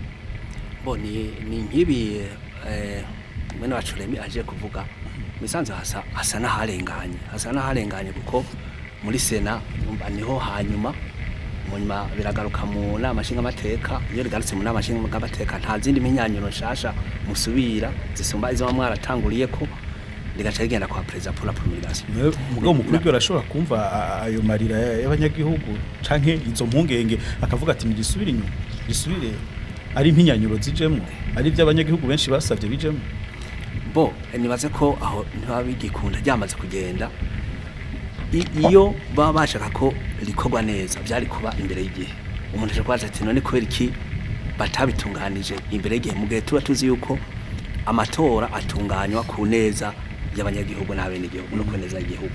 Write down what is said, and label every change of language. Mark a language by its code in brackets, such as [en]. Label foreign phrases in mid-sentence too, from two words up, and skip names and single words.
[rn] boni ni nkibi mwene wacu Remi aje kuvuga misanze hasa n'aharenganye kuko muri sena niho hanyuma munyuma biragaruka mu nama nshinga amateka iyo rigarutse mu nama nshinga amateka nta zindi minyanyuro nshasha musubira zisumba izo mwaratanguriye ko rigaca rigenda kwa president [fr] pour la promulgation [rn] mugabo mukuru byo arashobora kumva ayo marira y'abanyagihugu canke izo mpungenge akavuga ati nisubire inyuma nisubire ari impinyanyuro zijemo ari by'abanyagihugu benshi basavye bijemo bo nibaze ko aho ntibabigikunda ryamaze kugenda iyo baba bashaka ko rikorwa neza byari kuba imbere y'igihe umuntu aje kwaza ati none kubera iki batabitunganije imbere y'igihe mu gihe tuba tuzi yuko amatora atunganywa ku neza y'abanyagihugu n'abene igihugu no kuneza igihugu